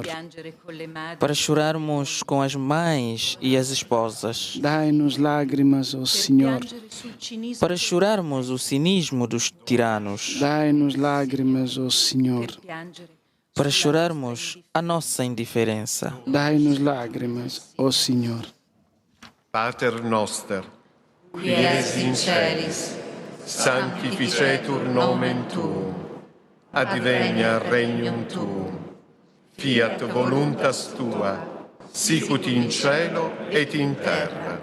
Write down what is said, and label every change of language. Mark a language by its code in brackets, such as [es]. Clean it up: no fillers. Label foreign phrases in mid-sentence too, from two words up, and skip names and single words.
[pt] para chorarmos com as mães e as esposas, dai-nos lágrimas, ó Senhor, para chorarmos o cinismo dos tiranos, dai-nos lágrimas, ó Senhor, para chorarmos a nossa indiferença. Dai-nos lágrimas, ó Senhor. [la] Pater noster, qui es in celis, sanctificetur nomen tuum, advenia regnum tuum, fiat voluntas tua, sicut in cielo et in terra.